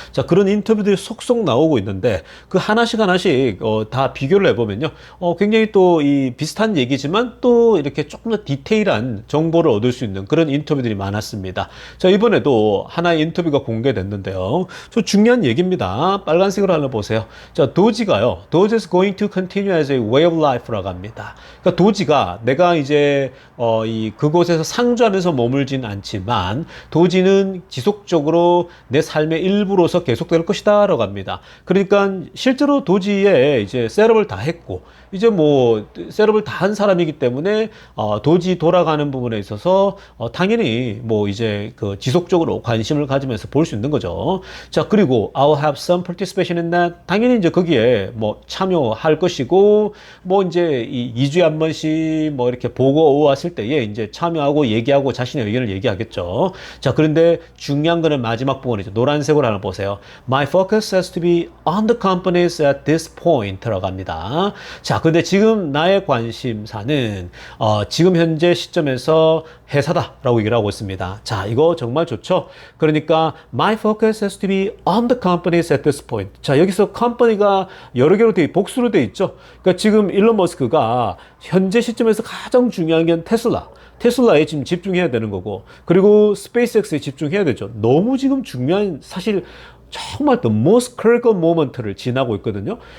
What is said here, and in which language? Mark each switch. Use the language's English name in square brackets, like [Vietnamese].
[Korean] 자, 그런 인터뷰들이 속속 나오고 있는데, 그 하나씩 다 비교를 해보면요. 굉장히 또 이 비슷한 얘기지만 또 이렇게 조금 더 디테일한 정보를 얻을 수 있는 그런 인터뷰들이 많았습니다. 자, 이번에도 하나의 인터뷰가 공개됐는데요. 중요한 얘기입니다. 빨간색으로 하나 보세요. 자, 도지가요. [English] 도지 is going to continue as a way of life라고 [Korean] 합니다. 그러니까 도지가 내가 이제 그곳에서 상주하면서 머물진 않지만 도지는 지속적으로 내 삶의 일부로서 계속될 것이다라고 합니다. 그러니까 실제로 도지에 이제 셋업을 다 했고 이제 뭐 셋업을 다 한 사람이기 때문에 도지 돌아가는 부분에 있어서 당연히 뭐 이제 그 지속적으로 관심을 가지면서 볼 수 있는 거죠. 자, 그리고 [English] I'll have some participation in that. [Korean] 당연히 이제 거기에 뭐 참여할 것이고 뭐 이제 이 2주에 한 번씩 뭐 이렇게 보고 왔을 때에 이제 참여하고 얘기하고 자신의 의견을 얘기하겠죠. 자, 그런데 중요한 거는 마지막 부분이죠. 노란색으로 하나 보세요. [English] My focus has to be on the companies at this point라고 [Korean] 합니다. 자, 근데 지금 나의 관심사는 지금 현재 시점에서 회사다라고 얘기를 하고 있습니다. 자, 이거 정말 좋죠? 그러니까 [English] my focus has to be on the companies at this point. [Korean] 자, 여기서 컴퍼니가 여러 개로 복수로 돼 있죠. 그러니까 지금 일론 머스크가 현재 시점에서 가장 중요한 게 테슬라에 지금 집중해야 되는 거고, 그리고 스페이스X에 집중해야 되죠. 너무 지금 중요한, 사실 정말 [English] the most critical moment [Korean] 를 지나고 있거든요.